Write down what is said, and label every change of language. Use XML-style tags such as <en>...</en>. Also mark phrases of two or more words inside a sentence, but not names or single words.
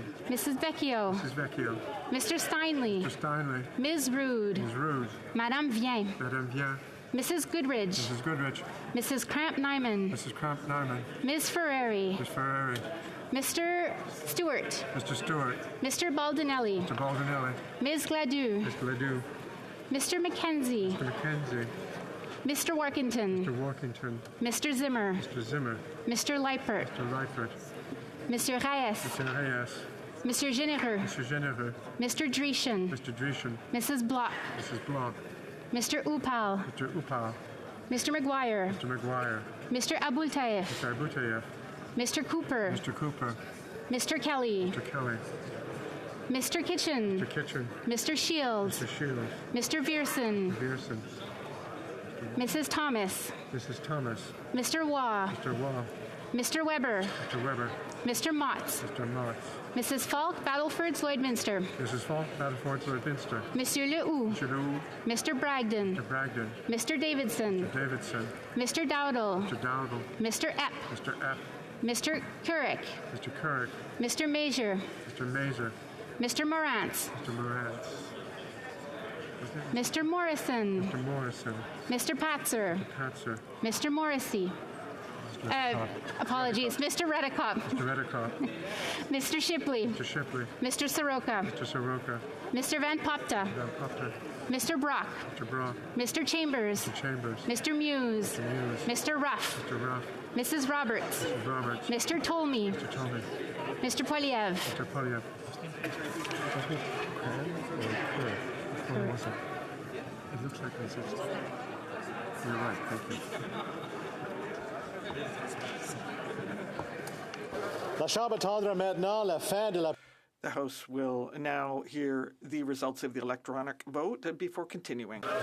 <en>Mrs. Vecchio. Mrs. Vecchio. Mr. Steinley. Mr. Steinley. Ms. Rude. Ms. Rude. Madame Vien. Madame Vien. Mrs. Goodridge. Mrs. Goodrich. Mrs. Cramp-Nyman. Mrs. Cramp-Nyman. Ms. Ferrari. Ms. Ferrari. Mr. Stewart. Mr. Stewart. Mr. Baldinelli. Mr. Baldinelli. Ms. Gladu. Ms. Gladu. Mr. Mackenzie. Mr. Mackenzie. Mr. Workington. Mr. Workington. Mr. Zimmer. Mr. Zimmer. Mr. Leipert. Mr. Leifert. Mr. Reyes. Mr. Reyes. Mr. Généreux. Mr. Généreux. Mr. Dreeshen. Mr. Dreeshen. Mrs. Block. Mrs. Block. Mr. Upal. Mr. Upal. Mr. McGuire. Mr. McGuire. Mr. Abultaif. Mr. Abutayev. Mr. Cooper. Mr. Cooper. Mr. Kelly. Mr. Kelly. Mr. Kitchen. Mr. Kitchen. Mr. Shields. Mr. Shields. Mr. Vierson. Pearson. Mrs. Thomas. Mrs. Thomas. Mr. Waugh. Mr. Waugh. Mr. Weber. Mr. Weber. Mr. Motts. Mr. Motts. Mrs. Falk, Battleford, Lloydminster. Mrs. Falk, Battleford, Lloydminster. Monsieur Lehoux. Mr. Lehoux. Mr. Bragdon. Mr. Bragdon. Mr. Davidson. Mr. Davidson. Mr. Dowdle. Mr. Dowdle. Mr. Epp. Mr. Epp. Mr. Couric. Mr. Couric. Mr. Major. Mr. Mazer. Mr. Morantz. Mr. Morantz. Mr. Morrison. Mr. Morrison. Mr. Patzer. Mr. Patzer. Mr. Morrissey. Apologies. Mr. Redicott. Mr. Redicott. Mr. Shipley. Mr. Shipley. Mr. Soroka. Mr. Soroka. Mr. Van Popta. Van Popta. Mr. Brock. Mr. Brock. Mr. Chambers. Mr. Chambers. Mr. Muse. Mr. Muse. Mr. Ruff. Mr. Ruff. Mrs. Roberts. Mrs. Roberts. Mr. Tolmie. Mr. Tolmie. Mr. Polyev. Mr. Polyev. It looks like it's. You're right. Thank you.</en> <fr>La Chambre attendra maintenant la fin de la...</fr> <en>The House will now hear the results of the electronic vote before continuing.</en>